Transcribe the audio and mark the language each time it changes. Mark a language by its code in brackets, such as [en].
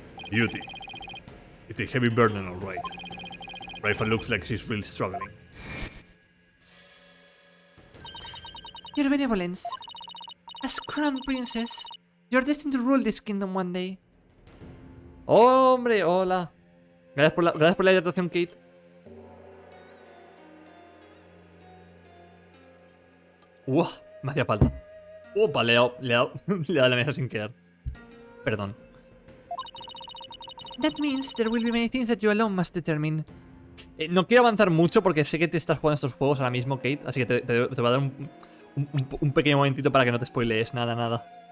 [en] Duty. It's a heavy burden, alright. Rifle looks like she's really struggling. Your benevolence. As crown princess, you're destined to rule this kingdom one day. [es] Hombre, hola. Gracias por la hidratación, Kate. Me hacía falta. Opa, le he dado a la mesa sin querer. Perdón. [en] That means there will be many things that you alone must determine. [es] No quiero avanzar mucho porque sé que te estás jugando estos juegos ahora mismo, Kate. Así que te voy a dar un pequeño momentito para que no te spoilees nada.